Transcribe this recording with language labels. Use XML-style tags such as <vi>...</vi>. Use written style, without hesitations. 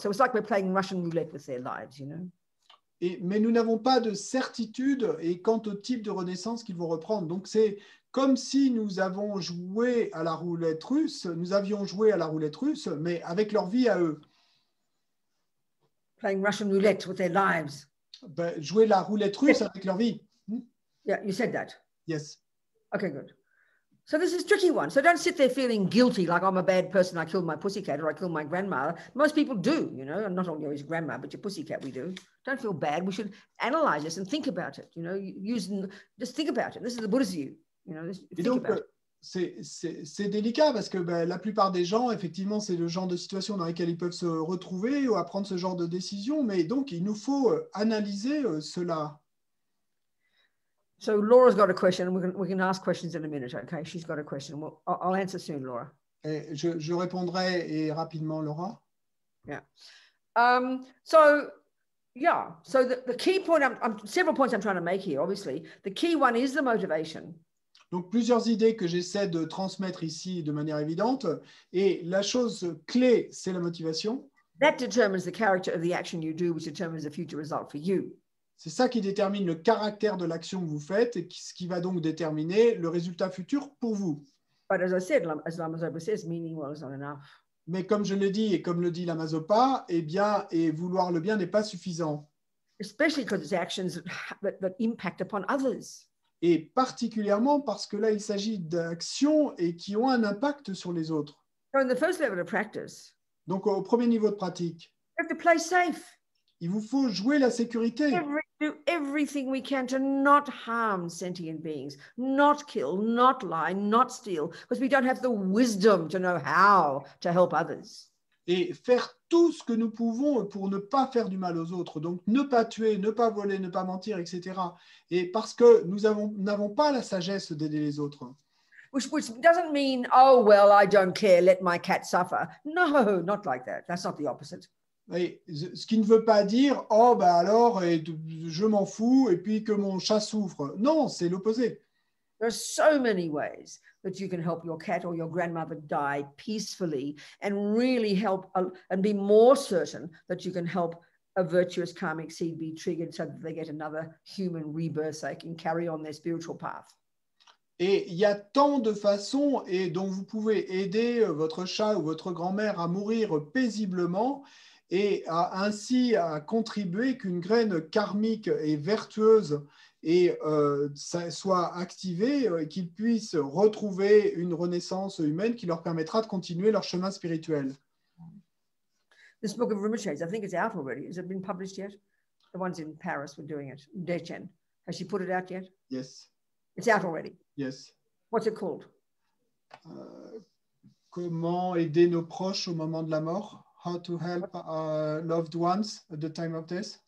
<en>So it's like we're playing Russian roulette with their lives, you know.</en> <fr>Mais nous n'avons pas de certitude quant au type de renaissance qu'ils vont reprendre. Donc c'est comme si nous avions joué à la roulette russe, mais avec leur vie à eux.</fr> <en>Playing Russian roulette with their lives.</en> <fr>Jouer la roulette russe avec leur vie.</fr> <en>Yeah, you said that. Yes. Okay, good. So this is a tricky one. So don't sit there feeling guilty, like I'm a bad person, I killed my pussycat or I killed my grandmother. Most people do, you know, not only your grandma, but your pussycat we do. Don't feel bad. We should analyze this and think about it, you know, just think about it. This is the Buddha's view, you know, think about it.</en> <fr>C'est délicat parce que la plupart des gens, effectivement, c'est le genre de situation dans laquelle ils peuvent se retrouver ou à prendre ce genre de décision. Mais donc, il nous faut analyser cela.</fr> <en>So Laura's got a question. We can ask questions in a minute, okay? She's got a question. Well, I'll answer soon, Laura.</en> <fr>Je répondrai rapidement, Laura.</fr> <en>Yeah. So the key point, several points I'm trying to make here, obviously. The key one is the motivation.</en> <fr>Donc, plusieurs idées que j'essaie de transmettre ici de manière évidente. Et la chose clé, c'est la motivation.</fr> <en>That determines the character of the action you do, which determines the future result for you.</en> <fr>C'est ça qui détermine le caractère de l'action que vous faites et ce qui va donc déterminer le résultat futur pour vous.</fr> <en>But as I said, as Lama Zopa says, meaning well is not enough.</en> <fr>Mais comme je l'ai dit et comme le dit Lama Zopa, vouloir le bien n'est pas suffisant.</fr> <en>Especially because it's actions that impact upon others.</en> <fr>Et particulièrement parce que là, il s'agit d'actions qui ont un impact sur les autres.</fr> <en>So in the first level of practice,</en> <fr>donc au premier niveau de pratique,</fr> <en>you have to play safe.</en> <fr>il vous faut jouer la sécurité.</fr> <en>Do everything we can to not harm sentient beings, not kill, not lie, not steal, because we don't have the wisdom to know how to help others.</en> <fr>Et faire tout ce que nous pouvons pour ne pas faire du mal aux autres. Donc, ne pas tuer, ne pas voler, ne pas mentir, etc. Et parce que nous n'avons pas la sagesse d'aider les autres.</fr> <en>Which doesn't mean, oh, well, I don't care, let my cat suffer. No, not like that. That's not the opposite.</en> <fr>Et ce qui ne veut pas dire, oh, bah alors, je m'en fous, et puis que mon chat souffre. Non, c'est l'opposé.</fr> <en>There are so many ways that you can help your cat or your grandmother die peacefully and really help and be more certain that you can help a virtuous karmic seed be triggered so that they get another human rebirth so they can carry on their spiritual path.</en> <fr>Et il y a tant de façons et dont vous pouvez aider votre chat ou votre grand-mère à mourir paisiblement et ainsi à contribuer qu'une graine karmique et vertueuse et soit activée, qu'ils puissent retrouver une renaissance humaine qui leur permettra de continuer leur chemin spirituel.</fr> <en>This book of Rinpoche's, I think it's out already. Has it been published yet? The ones in Paris were doing it. Dechen. Has she put it out yet? Yes. It's out already. Yes. What's it called?</en> <fr>Comment aider nos proches au moment de la mort?</fr> <en>How to help loved ones at the time of death.</en>